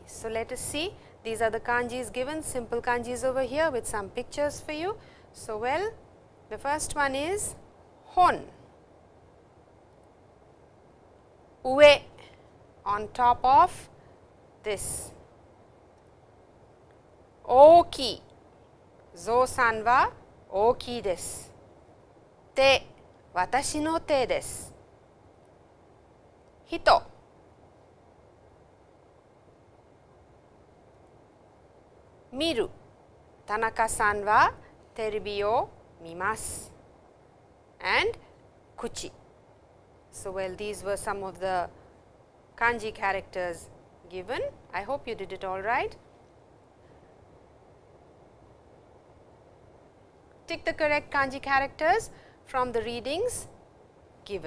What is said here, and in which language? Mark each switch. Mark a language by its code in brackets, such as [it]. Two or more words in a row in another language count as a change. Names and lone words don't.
[en] So, let us see, these are the kanjis given, simple kanjis over here with some pictures for you. So, well, the first one is hon, ue, on top of this, [ja] 大きい、象さんは大きいです、手、私の手です, 人、見る、田中さんはテレビを見ます, [en] and kuchi. So, well, these were some of the kanji characters given. I hope you did it all right. Tick the correct kanji characters from the readings given.